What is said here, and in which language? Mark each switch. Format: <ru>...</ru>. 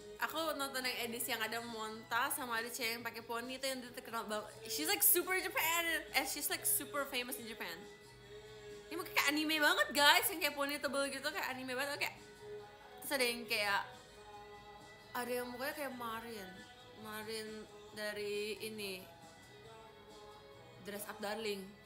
<id>Aku nonton yang edisi yang ada Monta sama ada cewek yang pakai poni itu yang terkenal banget.</id> <en>She's like super Japan. She's like super famous in Japan.</en> <id>Ini mungkin kayak anime banget guys, yang kayak poni tebel gitu kayak anime banget kayak. Terus ada yang kayak ada yang mukanya kayak Marin dari ini Dress Up Darling.</id>